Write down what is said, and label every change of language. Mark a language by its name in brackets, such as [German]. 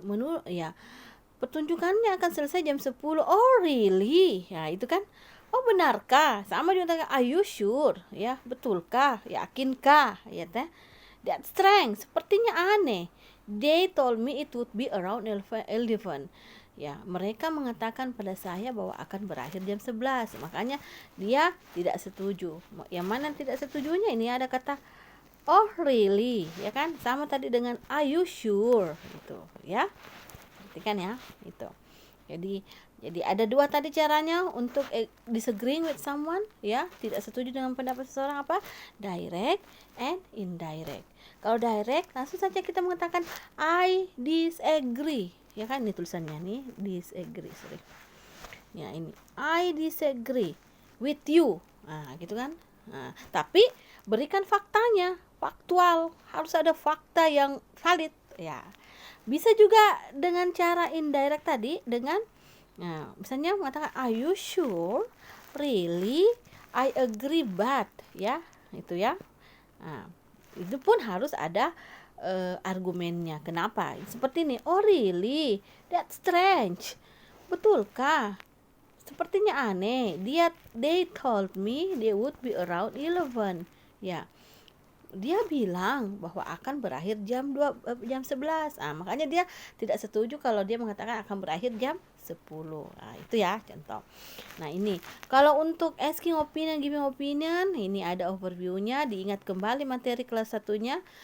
[Indonesian] Menurut, ya, pertunjukannya akan selesai jam 10. [English] Oh, really? [Indonesian] Ya, itu kan. Oh, benarkah? Sama juga dengan [English] are you sure? [Indonesian] Ya, betulkah? Yakinkah? Ya, teh. [English] That's strange. [Indonesian] Sepertinya aneh. [English] They told me it would be around 11. [Indonesian] Ya, mereka mengatakan pada saya bahwa akan berakhir jam 11. Makanya dia tidak setuju. Yang mana tidak setujunya? Ini ada kata [English] oh, really? [Indonesian] Ya kan? Sama tadi dengan [English] are you sure? [Indonesian] Gitu, ya. Perhatikan ya, itu. Jadi ada dua tadi caranya untuk [English] disagreeing with someone, [Indonesian] ya, tidak setuju dengan pendapat seseorang, apa? [English] Direct and indirect. [Indonesian] Kalau direct, langsung saja kita mengatakan [English] I disagree, [Indonesian] ya kan? Ini tulisannya nih, [English] disagree, sorry. [Indonesian] Ya, ini [English] I disagree with you. [Indonesian] Gitu kan? Tapi berikan faktanya, faktual, harus ada fakta yang valid, ya. Bisa juga dengan cara indirect tadi, dengan misalnya mengatakan [English] are you sure? Really? I agree but, [Indonesian] ya, itu ya. Itu pun harus ada argumennya. Kenapa? Seperti ini. [English] Oh, really? That's strange. [Indonesian] Betulkah? Sepertinya aneh. [English] They told me they would be around 11. [Indonesian] Ya. Dia bilang bahwa akan berakhir jam 11. Makanya dia tidak setuju kalau dia mengatakan akan berakhir jam 10. Nah, itu ya contoh. Nah, ini kalau untuk [English] asking opinion, giving opinion, [Indonesian] ini ada overview-nya, diingat kembali materi kelas 1-nya.